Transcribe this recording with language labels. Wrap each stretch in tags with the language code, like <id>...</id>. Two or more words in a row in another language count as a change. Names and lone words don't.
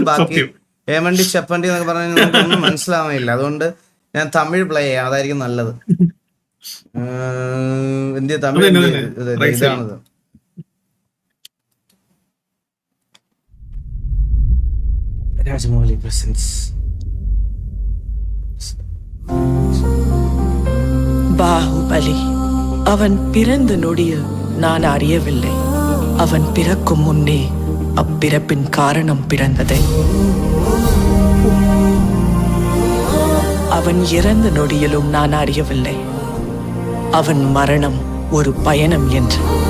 <ml>ബാക്കി</ml> <te>ఏమండి చెప్పండి</te> <ml>എന്നൊക്കെ പറഞ്ഞാൽ നമുക്കൊന്നും മനസ്സിലാവുന്നില്ല, അതുകൊണ്ട് ഞാൻ തമിഴ് പ്ലേ ചെയ്യാം, അതായിരിക്കും നല്ലത്. ഇന്ത്യ തമിഴ് ഇതാണത്. രാജമൗലി പ്രസൻസ്.</ml> <ta>பாகுபலி அவன் பிறந்த நொடியில் நான் அறியவில்லை. அவன் பிறக்கும் முன்னே அப்பிறப்பின் காரணம் பிறந்தது. அவன் இறந்த நொடியிலும் நான் அறியவில்லை அவன் மரணம் ஒரு பயணம் என்று.</ta>